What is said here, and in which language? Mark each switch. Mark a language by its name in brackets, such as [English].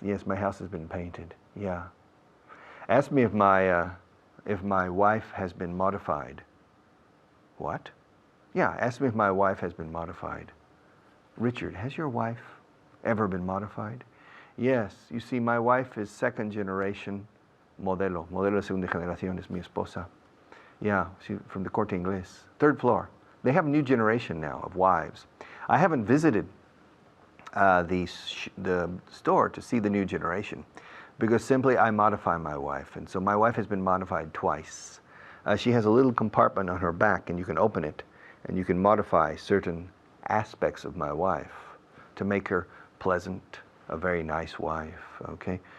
[English] Yes, my house has been painted. Yeah. Ask me if my wife has been modified. What? Yeah, ask me if my wife has been modified. Richard, has your wife ever been modified? Yes. You see, my wife is second generation modelo. [Spanish] Modelo de segunda generación es mi esposa. [English] Yeah, she's from the Corte Inglés. Third floor. They have a new generation now of wives. I haven't visited the store to see the new generation because simply I modify my wife, and so my wife has been modified twice. She has a little compartment on her back, and you can open it and you can modify certain aspects of my wife to make her pleasant, a very nice wife, okay?